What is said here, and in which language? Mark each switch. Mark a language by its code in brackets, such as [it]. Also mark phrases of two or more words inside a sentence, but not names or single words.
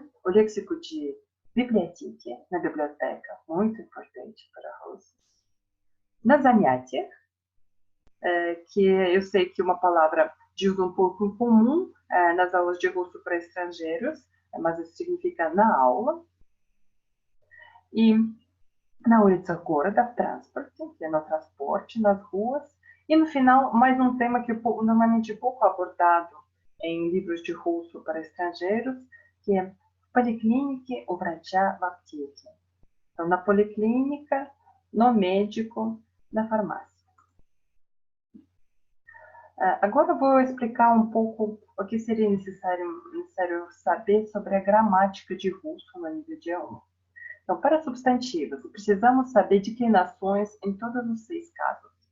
[pt] O léxico de biblioteca, na biblioteca, muito importante para russos. Na занятиях, que eu sei que é uma palavra de uso um pouco incomum nas aulas de russo para estrangeiros, mas isso significa na aula. E na [ru] улице города, в транспорте, [pt] que é no transporte, nas ruas. E no final, mais um tema que normalmente é pouco abordado em livros de russo para estrangeiros, que é policlinique, [ru] у врача, в аптеке. [pt] Então, na policlínica, no médico, na farmácia. Agora eu vou explicar um pouco o que seria necessário saber sobre a gramática de russo no nível de A1. Então, para substantivos, precisamos saber declinações em todos os 6 casos.